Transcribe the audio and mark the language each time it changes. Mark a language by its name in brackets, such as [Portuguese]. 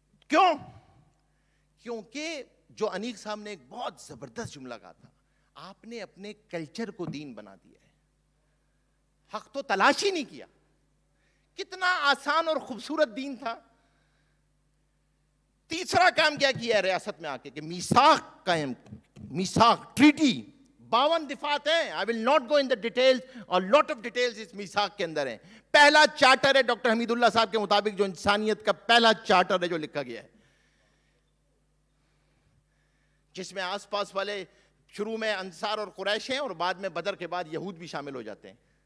[Urdu] کیوں؟ کیونکہ جو انیق صاحب نے ایک بہت زبردست جملہ کہا تھا, آپ نے اپنے کلچر کو دین بنا دیا ہے, حق تو تلاش ہی نہیں کیا. کتنا آسان اور خوبصورت دین تھا. تیسرا کام کیا کیا ہے ریاست میں آ کے کہ میثاق قائم, میثاق ٹریٹی 52 دفعات ہیں. [English] I will not go in the details, [Urdu] اور [English] lot of details [Urdu] اس میثاق کے اندر ہیں. پہلا چارٹر ہے ڈاکٹر حمید اللہ صاحب کے مطابق جو انسانیت کا پہلا چارٹر ہے جو لکھا گیا ہے, جس میں آس پاس والے شروع میں انصار اور قریش ہیں اور بعد میں بدر کے بعد یہود بھی شامل ہو جاتے ہیں.